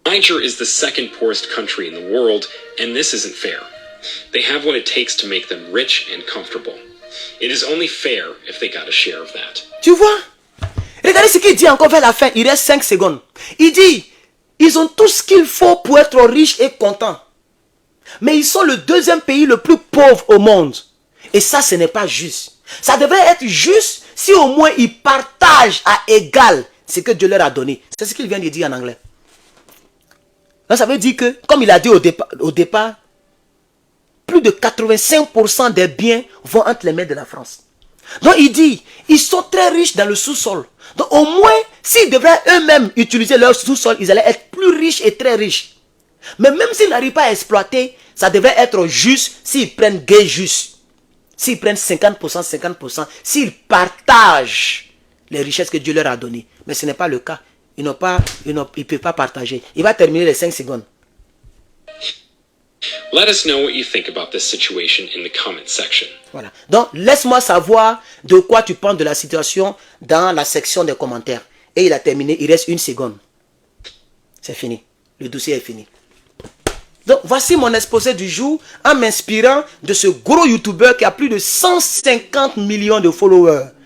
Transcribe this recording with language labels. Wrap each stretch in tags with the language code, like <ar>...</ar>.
<en>Niger is the second poorest country in the world, and this isn't fair. They have what it takes to make them rich and comfortable. It is only fair if they got a share of that.</en> <fr>Tu vois? Regardez ce qu'il dit encore vers la fin. Il reste 5 secondes. Il dit, ils ont tout ce qu'il faut pour être riches et contents. Mais ils sont le deuxième pays le plus pauvre au monde. Et ça, ce n'est pas juste. Ça devrait être juste si au moins ils partagent à égal ce que Dieu leur a donné. C'est ce qu'il vient de dire en anglais. Là, ça veut dire que, comme il a dit au départ, plus de 85% des biens vont entre les mains de la France. Donc il dit, ils sont très riches dans le sous-sol. Donc au moins, s'ils devraient eux-mêmes utiliser leur sous-sol, ils allaient être plus riches et très riches. Mais même s'ils n'arrivent pas à exploiter, ça devrait être juste s'ils prennent gain juste. S'ils prennent 50%, 50%, s'ils partagent les richesses que Dieu leur a données. Mais ce n'est pas le cas. Ils ne peuvent pas partager. Il va terminer les 5 secondes.</fr> <en>Let us know what you think about this situation in the comment section.</en> <fr>Voilà. Donc, laisse-moi savoir de quoi tu penses de la situation dans la section des commentaires. Et il a terminé, il reste 1 seconde. C'est fini. Le dossier est fini. Donc, voici mon exposé du jour en m'inspirant de ce gros YouTuber qui a plus de 150 millions de followers.</fr>